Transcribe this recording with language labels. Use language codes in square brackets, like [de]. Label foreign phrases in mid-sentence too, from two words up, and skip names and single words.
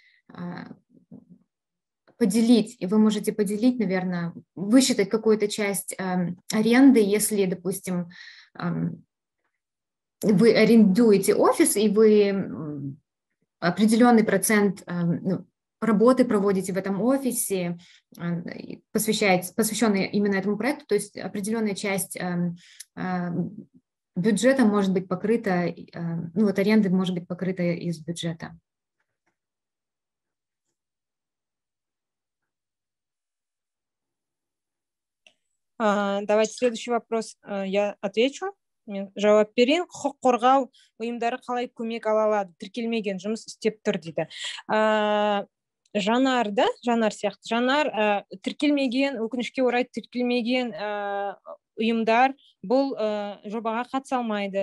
[ru] поделить, наверное, высчитать какую-то часть аренды, если, допустим, вы арендуете офис, и вы определенный процент работы проводите в этом офисе, посвященной именно этому проекту, то есть определенная часть бюджета может быть покрыта, аренда может быть покрыта из бюджета. Давайте следующий вопрос я отвечу. [kk] Мен жауап берейін. Құқық қорғау ұйымдары қалай көмек ала алады? Тіркелмеген жұмыс істеп тұр дейді. Жанар сияқты. Жанар тіркелмеген, өкінішке орай тіркелмеген ұйымдар бұл жобаға қатыса алмайды.